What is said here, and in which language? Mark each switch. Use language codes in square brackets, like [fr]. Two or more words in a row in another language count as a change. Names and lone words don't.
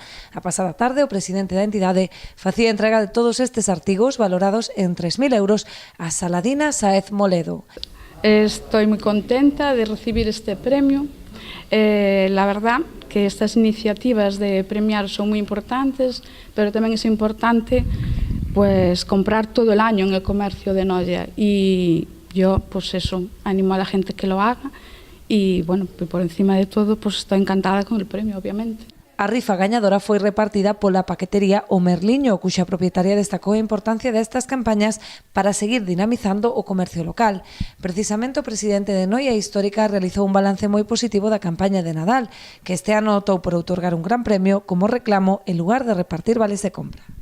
[gl] A pasada tarde, o presidente da entidade facía entrega de todos estes artigos valorados en 3.000 euros a Saladina Sáez Moledo. [es] Estoy moi contenta de recibir este premio. La verdad que estas iniciativas de premiar son moi importantes, pero [gl] tamén é [es] importante pues comprar todo el año en el comercio de Noia, y yo pues eso, animo a la gente que lo haga, y bueno, por encima de todo pues estoy encantada con el premio, obviamente. [gl] A rifa gañadora foi repartida pola paquetería O Merliño, cuxa propietaria destacou a importancia destas campañas para seguir dinamizando o comercio local. Precisamente o presidente de Noia Histórica realizou un balance moi positivo da campaña de Nadal, que este ano optou por outorgar un gran premio como reclamo en lugar de repartir vales de compra.